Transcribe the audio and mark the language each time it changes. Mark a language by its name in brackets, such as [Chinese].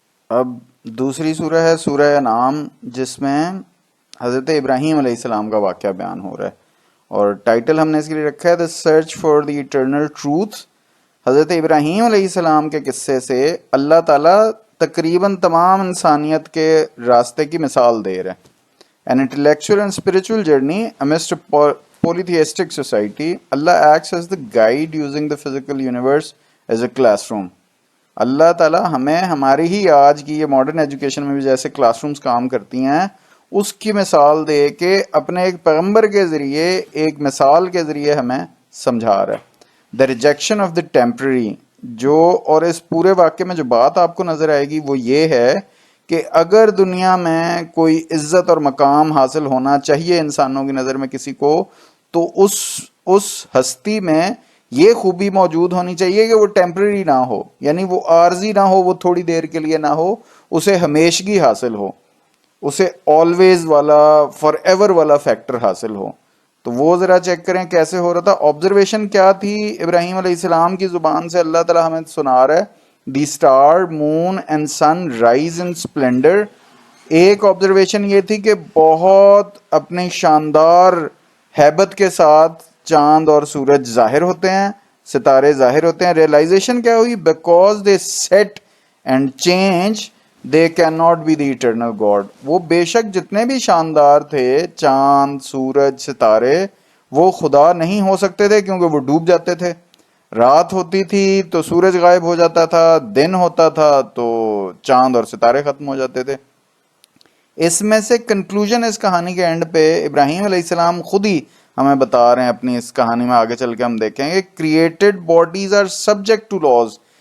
[Urdu] اب دوسری سورہ ہے سورہ انعام، جس میں حضرت ابراہیم علیہ السلام کا واقعہ بیان ہو رہا ہے، اور ٹائٹل ہم نے اس کے لیے رکھا ہے [English] The search for the eternal truth. [Urdu] حضرت ابراہیم علیہ السلام کے قصے سے اللہ تعالیٰ تقریباً تمام انسانیت کے راستے کی مثال دے رہا ہے. [English] An intellectual and spiritual journey amidst a polytheistic society, Allah acts as the guide using the physical universe as a classroom. [Urdu] اللہ تعالیٰ ہمیں ہماری ہی آج کی یہ ماڈرن ایجوکیشن میں بھی جیسے کلاس رومز کام کرتی ہیں اس کی مثال دے کے اپنے ایک پیغمبر کے ذریعے، ایک مثال کے ذریعے ہمیں سمجھا رہا ہے. [English] the rejection of the temporary, [Urdu] جو اور اس پورے واقعے میں جو بات آپ کو نظر آئے گی وہ یہ ہے کہ اگر دنیا میں کوئی عزت اور مقام حاصل ہونا چاہیے انسانوں کی نظر میں کسی کو، تو اس ہستی میں یہ خوبی موجود ہونی چاہیے کہ وہ ٹیمپرری نہ ہو، یعنی وہ عارضی نہ ہو، وہ تھوڑی دیر کے لیے نہ ہو، اسے ہمیشگی حاصل ہو، اسے آلویز والا، فار ایور والا فیکٹر حاصل ہو. تو وہ ذرا چیک کریں کیسے ہو رہا تھا. آبزرویشن کیا تھی ابراہیم علیہ السلام کی زبان سے؟ اللہ تعالیٰ ہمیں سنا رہا ہے [English] The star moon and sun rise in splendour. [Urdu] ایک آبزرویشن یہ تھی کہ بہت اپنی شاندار ہیبت کے ساتھ چاند اور سورج ظاہر ہوتے ہیں، ستارے ظاہر ہوتے ہیں. ریئلائزیشن کیا ہوئی؟ [English] Because they sit and change they can not be the eternal God. [Urdu] وہ بے شک جتنے بھی شاندار تھے، چاند، سورج، ستارے، وہ خدا نہیں ہو سکتے تھے کیونکہ وہ ڈوب جاتے تھے. رات ہوتی تھی تو سورج غائب ہو جاتا تھا، دن ہوتا تھا تو چاند اور ستارے ختم ہو جاتے تھے. اس میں سے کنکلوژن اس کہانی کے اینڈ پہ ابراہیم علیہ السلام خود ہی ہمیں بتا رہے ہیں اپنی اس کہانی میں، آگے چل کے ہم دیکھیں گے [English] Created bodies are subject to laws.